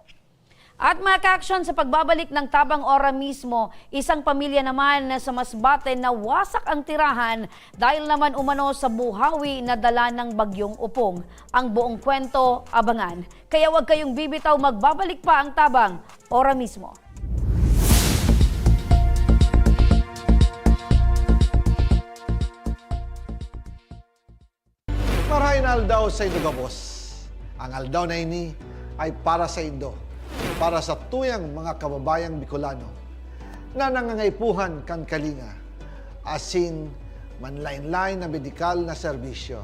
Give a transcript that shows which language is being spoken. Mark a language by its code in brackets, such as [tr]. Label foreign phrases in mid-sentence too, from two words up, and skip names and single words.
[tl] At mga ka-aksyon, sa pagbabalik ng Tabang Ora mismo, isang pamilya naman na sa Masbate na wasak ang tirahan dahil naman umano sa buhawi na dala ng bagyong Upong. Ang buong kwento, abangan. Kaya huwag kayong bibitaw, magbabalik pa ang Tabang Ora mismo. [bik] Marahin aldaw sa Indo Gabos. Ang aldaw na ini ay para sa Indo, para sa tuyang mga kababayang Bicolano na nangangaipuhan kan kalinga, asin manlain-lain na medikal na serbisyo.